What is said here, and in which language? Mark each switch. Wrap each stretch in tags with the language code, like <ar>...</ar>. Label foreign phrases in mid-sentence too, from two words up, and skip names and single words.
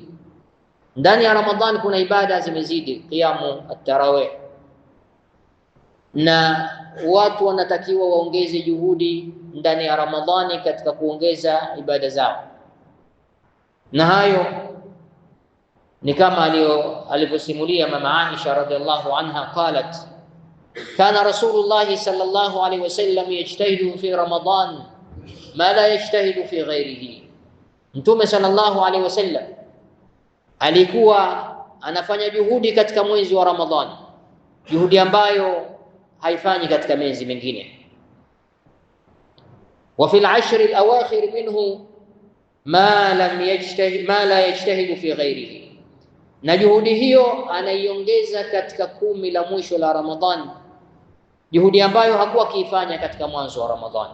<sw>Ndani ya Ramadhani kuna ibada zimezidi,</sw> <ar>قيام التراويح,</ar> <sw>na watu wanatakiwa waongeze juhudi ndani ya Ramadhani katika kuongeza ibada zao. Na hayo ni kama alivyosimulia mama Aisha</sw> <ar>رضي الله عنها قالت كان رسول الله صلى الله عليه وسلم يجتهد في رمضان ما لا يجتهد في غيره.</ar> <sw>Mtume</sw> <ar>صلى الله عليه وسلم</ar> <sw>alikuwa anafanya juhudi katika mwezi wa Ramadhani, juhudi ambayo haifanyi katika miezi mingine.</sw> <ar>وفي 10 الأواخر منه ما لا يجتهد في غيره,</ar> <sw>na juhudi hiyo anaiongeza katika 10 la mwisho la Ramadhani, juhudi ambayo hakuwa kiifanya katika mwanzo wa Ramadhani.</sw>